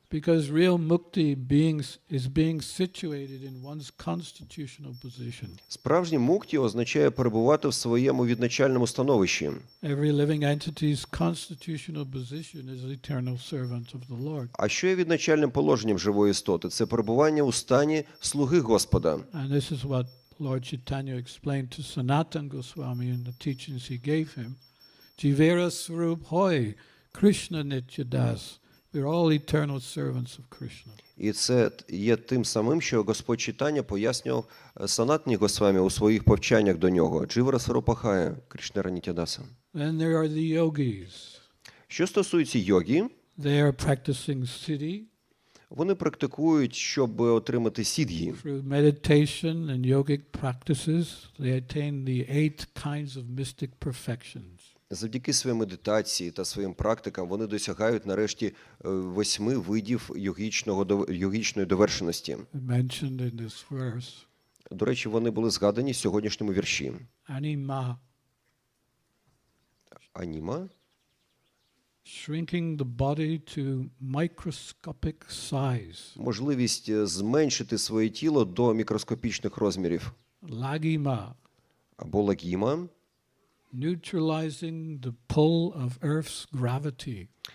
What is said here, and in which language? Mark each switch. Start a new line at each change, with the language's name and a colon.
English: Because real mukti is being situated in one's constitutional position.
Ukrainian: Справжній мукті означає перебувати в своєму відначальному становищі.
English: Every living entity's constitutional position is the eternal servant of the Lord.
Ukrainian: А що є відначальним положенням живої істоти? Це перебування у стані слуги Господа.
English: And this is what Lord Chaitanya explained to Sanatana Γκосвамі in the teachings he gave him.
Bangla: Jivera Swarup Hoy, Krishna Nityadas.
English: We're all eternal servants of Krishna.
Ukrainian: І це є тим самим, що Господь Чайтаня пояснював Санатані Ґосвамі у своїх повчаннях до нього.
Bangla: Дживара Сварупа Хая, Кришнера Нітядаса.
English: Then there are the yogis.
Ukrainian: Що стосується йогі,
English: They are practicing siddhi.
Ukrainian: вони практикують, щоб отримати сід'ї.
English: Through meditation and yogic practices, they attain the 8 kinds of mystic perfections.
Ukrainian: Завдяки своїй медитації та своїм практикам вони досягають нарешті 8 видів йогічної довершеності.
English: Mentioned in this verse.
Ukrainian: До речі, вони були згадані в сьогоднішньому вірші.
English: Anima.
Ukrainian: Аніма.
English: Shrinking the body to microscopic size.
Ukrainian: Можливість зменшити своє тіло до мікроскопічних розмірів.
English: Lagima.
Ukrainian: Або лагіма.
English: Neutralizing the pull of Earth's gravity.